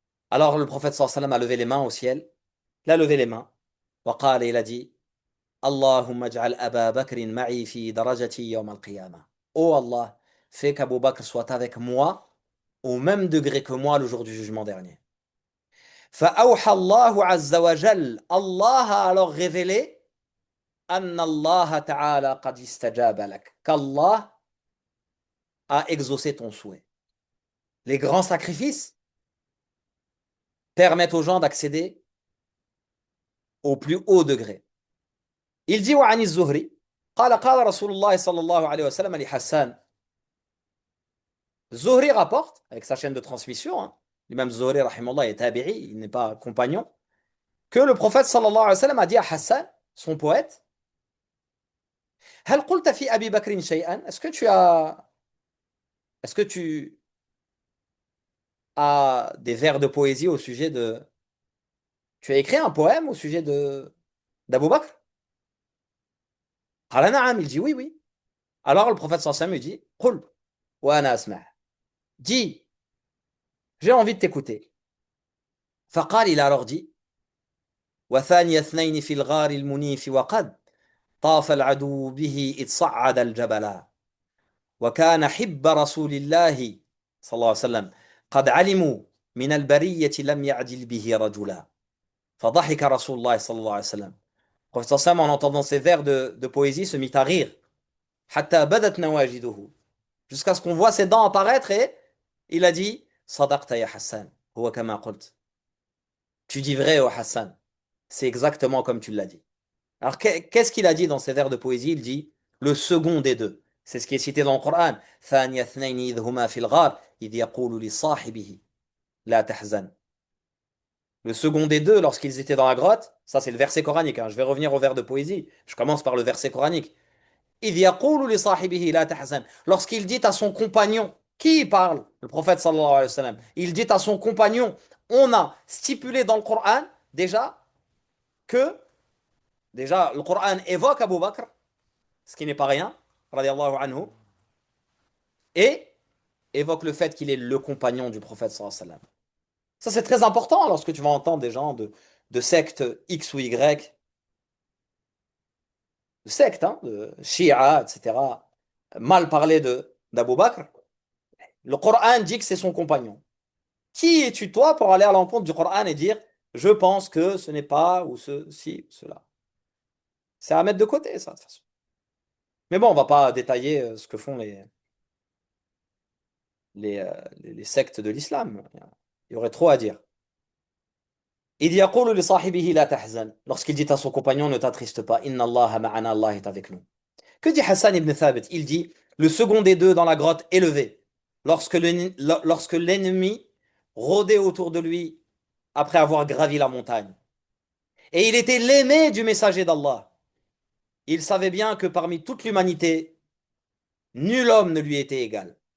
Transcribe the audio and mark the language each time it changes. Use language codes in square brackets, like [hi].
[fr] Alors le prophète sallallahu alayhi wa sallam a levé les mains au ciel, il a levé les mains, [ar] وقال, [fr] il a dit, [ar] Allahumma ij'al Aba Bakrin ma'i fi darajati yawm al-qiyamah. [fr] Oh Allah, fais qu'Abu Bakr soit avec moi au même degré que moi le jour du jugement dernier. [ar] فأوحى الله عز وجل, [fr] Allah a alors révélé [ar] أن الله تعالى قد استجاب لك, [fr] qu'Allah a exaucé ton souhait. Les grands sacrifices permettent aux gens d'accéder au plus haut degré. Il dit [ar] وعن الزهري قال قال رسول الله صلى الله عليه وسلم لحسان. [fr] Zuhri rapporte, avec sa chaîne de transmission, hein, l'imam Zuhri, rahimahullah, est tabi'i, il n'est pas compagnon, que le prophète sallallahu alayhi wa sallam a dit à Hassan, son poète, [ar] هل قلت في أبي بكر شيئا? [fr] Est-ce que tu as des vers de poésie au sujet tu as écrit un poème au sujet de d'Abou Bakr? [ar] قال نعم, [fr] il dit oui, oui. Alors le prophète sallallahu alayhi wa sallam lui dit, [ar] قل وأنا أسمع. [fr] Dis, j'ai envie de t'écouter. [ar] فقال, il a alors dit, وثاني اثنين في الغار المنيف وقد طاف العدو به إذ صعد الجبل وكان حب رسول الله صلى الله عليه وسلم قد علموا من البرية لم يعدل به رجلا فضحك رسول الله صلى الله عليه وسلم. [fr] Le prophète sallam, en entendant ces vers de poésie, se mit à rire. [ar] حتى بدت نواجذه. [fr] Jusqu'à ce qu'on voit ses dents apparaître et il a dit [ar] صدقت يا حسان هو كما قلت. [fr] Tu dis vrai, oh Hassan. C'est exactement comme tu l'as dit. Alors qu'est-ce qu'il a dit dans ces vers de poésie? Il dit le second des deux. C'est ce qui est cité dans le Coran. [ar] ثاني اثنين إذ هما في الغار إذ يقول لصاحبه لا تحزن. [fr] Le second des deux, lorsqu'ils étaient dans la grotte, ça c'est le verset coranique, hein. Je vais revenir au vers de poésie. Je commence par le verset coranique. [ar] إذ يقول لصاحبه لا تحزن. [fr] Lorsqu'il dit à son compagnon, qui parle? Le prophète sallallahu alayhi wa sallam. Il dit à son compagnon, on a stipulé dans le Coran déjà que, déjà, le Coran évoque Abu Bakr, ce qui n'est pas rien, radiallahu anhu, et évoque le fait qu'il est le compagnon du prophète sallallahu alayhi wa sallam. Ça c'est très important lorsque tu vas entendre des gens de sectes X ou Y, de sectes, hein, de Shia, etc., mal parler d'Abu Bakr. Le Coran dit que c'est son compagnon. Qui es-tu toi pour aller à l'encontre du Coran et dire je pense que ce n'est pas ou ceci ou cela? C'est à mettre de côté, ça, de toute façon. Mais bon, on va pas détailler ce que font les sectes de l'islam. Il y aurait trop à dire. Il [ar] يقول لصاحبه لا تحزن. [fr] Lorsqu'il dit à son compagnon ne t'attriste pas. [ar] Inna Allah ma'ana, [fr] Allah est avec nous. Que dit Hassan ibn Thabit? Il dit le second des deux dans la grotte élevé. Lorsque l'ennemi rôdait autour de lui après avoir gravi la montagne. Et il était l'aimé du messager d'Allah. Il savait bien que parmi toute l'humanité, nul homme ne lui était égal.